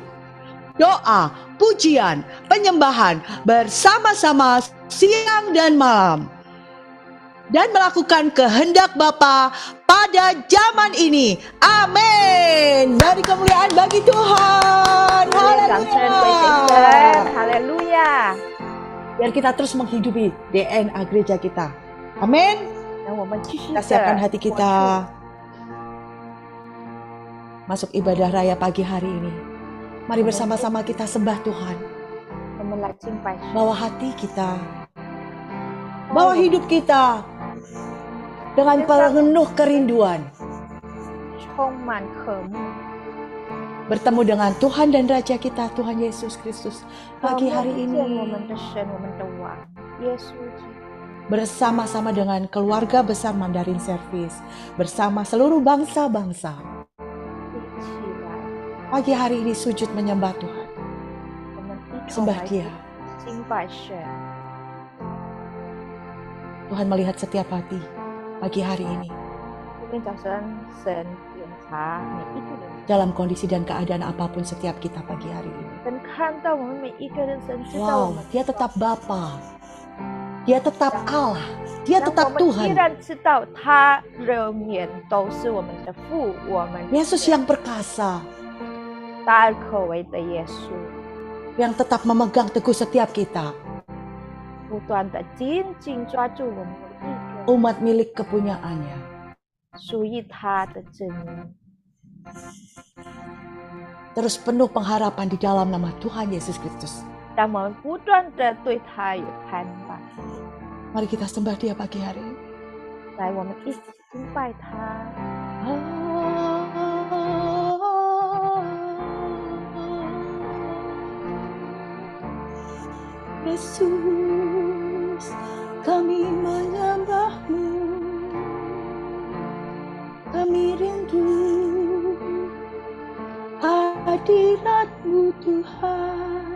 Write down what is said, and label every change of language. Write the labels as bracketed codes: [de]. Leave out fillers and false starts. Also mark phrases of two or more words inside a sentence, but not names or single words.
[id] Doa, pujian, penyembahan bersama-sama siang dan malam. Dan melakukan kehendak Bapa pada zaman ini. Amin. Beri kemuliaan bagi Tuhan. [zh] 掌声归给神， [id] Haleluya. [zh] 哈利路亚！ [id] Biar kita terus menghidupi DNA gereja kita. Amin. [zh] 让我们继续 [id] Kita [zh] 的 [id] siapkan hati [zh] 活出 [id] kita masuk ibadah raya pagi hari ini. Mari bersama-sama kita sembah Tuhan. [zh] 我们来敬拜神， [id] Bawa hati kita, bawa hidup kita dengan penuh kerinduan. [zh] 充满渴慕。 [id] Bertemu dengan Tuhan dan Raja kita, Tuhan Yesus Kristus. Pagi hari [zh] 见我们 [id] ini [zh] 的神，我们的王耶稣基督。 [id] bersama-sama dengan keluarga besar Mandarin Service, bersama seluruh bangsa-bangsa. [zh] 一起来， [id] Pagi hari ini sujud menyembah Tuhan, [zh] 我们一同 [id] sembah [zh] 来 [id] Dia. [zh] 敬拜神。 [id] Tuhan melihat setiap hati pagi hari ini [zh] 今天早上，神检查每一个人， [id] dalam kondisi dan keadaan apapun setiap kita pagi hari ini. [zh] 神看到我们每一个人，神知道我 Wow, 们。 [id] Dia tetap Bapa, Dia tetap Allah, Dia [zh] 但 [id] tetap [zh] 我们依 [id] Tuhan. [zh] 然知道他仍然都是我们的父，我们 [id] Yesus yang perkasa, [zh] 大而可畏的耶稣， [id] yang tetap memegang teguh setiap kita, [zh] 不断的紧紧抓住我们每一个 [id] umat milik kepunyaannya. [zh] 属于他的真理， [id] Terus penuh pengharapan di dalam nama Tuhan Yesus Kristus. [zh] 让我们不断的对他有盼望。 [id] Mari kita sembah Dia pagi hari ini. [zh] 来，我们一起敬拜他。 [id] Yesus, kami menyembah-Mu, kami rindu hadirat-Mu Tuhan.